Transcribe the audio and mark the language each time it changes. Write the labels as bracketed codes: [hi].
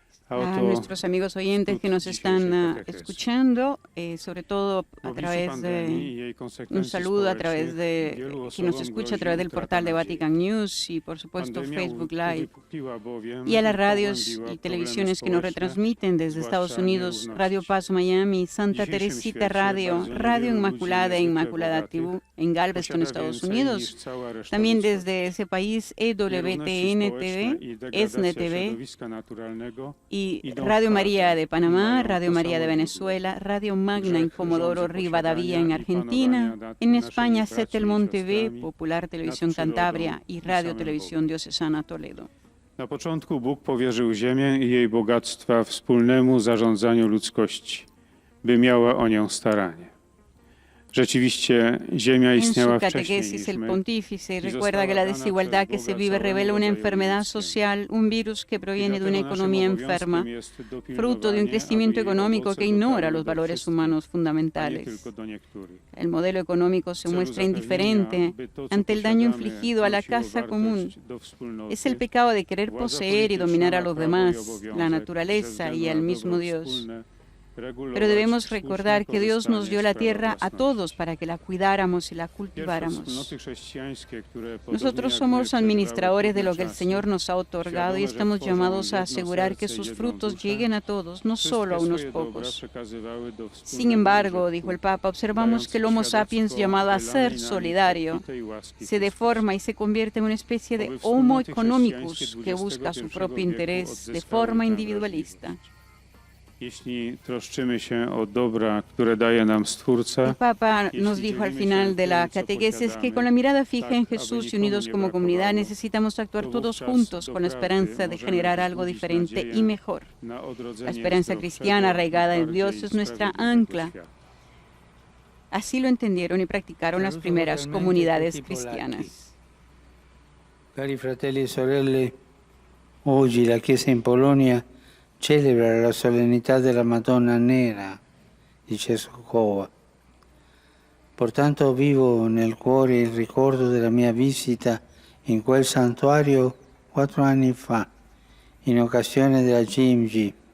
[es] A nuestros amigos oyentes que nos están escuchando, sobre todo a través de un saludo a través de quien nos escucha a través del portal de Vatican News y por supuesto Facebook Live, y a las radios y televisiones que nos retransmiten desde Estados Unidos, Radio Paz Miami, Santa Teresita Radio, Radio Inmaculada e Inmaculada TV en Galveston, Estados Unidos, también desde ese país EWTN TV, ESNE TV y Radio María de Panamá, Radio María de Venezuela, Radio Magna en Comodoro Rivadavia en Argentina, en España Setelmont TV, Popular Televisión Cantabria y Radio Televisión Diocesana Toledo. [pl] Na początku Bóg powierzył ziemię i jej bogactwa wspólnemu zarządzaniu ludzkości, by miała o nią staranie. Rzeczywiście ziemia istniała wcześniej niż [es] catequesis, el [pl] my. [es] pontífice recuerda que la desigualdad que se vive revela una enfermedad social, un virus que proviene de una economía enferma, fruto de un crecimiento económico que ignora los valores humanos fundamentales. El modelo económico se muestra indiferente ante el daño infligido a la casa común. Es el pecado de querer poseer y dominar a los demás, la naturaleza y al mismo Dios. Pero debemos recordar que Dios nos dio la tierra a todos para que la cuidáramos y la cultiváramos. Nosotros somos administradores de lo que el Señor nos ha otorgado y estamos llamados a asegurar que sus frutos lleguen a todos, no solo a unos pocos. Sin embargo, dijo el Papa, observamos que el Homo sapiens, llamado a ser solidario, se deforma y se convierte en una especie de Homo economicus que busca su propio interés de forma individualista. [pl] Jeśli troszczymy się o dobra, które daje nam Stwórca, [es] El Papa nos dijo al final de la catequesis que con la mirada fija en Jesús y unidos como comunidad necesitamos actuar todos juntos con la esperanza de generar algo diferente y mejor. La esperanza cristiana arraigada en Dios es nuestra ancla. Así lo entendieron y practicaron las primeras comunidades cristianas. [it] Cari fratelli e sorelle, oggi la Chiesa in Polonia celebra la solennità della Madonna Nera di Częstochowa. Pertanto vivo nel cuore il ricordo della mia visita in quel santuario 4 anni fa, in occasione della GMG.